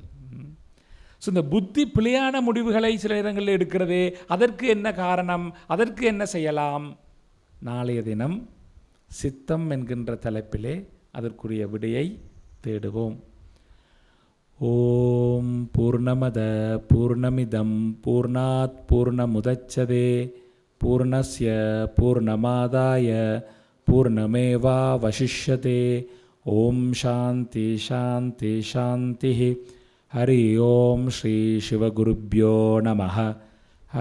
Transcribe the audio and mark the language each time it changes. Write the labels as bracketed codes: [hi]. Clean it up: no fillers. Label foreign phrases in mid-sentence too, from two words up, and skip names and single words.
[ta] ஸோ இந்த புத்தி பிழையான முடிவுகளை சில இடங்களில் எடுக்கிறது. அதற்கு என்ன காரணம்? அதற்கு என்ன செய்யலாம்? நாளைய தினம் சித்தம் என்கின்ற தலைப்பிலே அதற்குரிய விடையை தேடுவோம். [sa] ओम् पूर्णमदः पूर्णमिदम् पूर्णात् पूर्णमुदच्यते पूर्णस्य पूर्णमादाय पूर्णमेवावशिष्यते. ओम् शान्ति शान्ति शान्ति. हरि ओम् श्री शिवगुरुभ्यो नमः.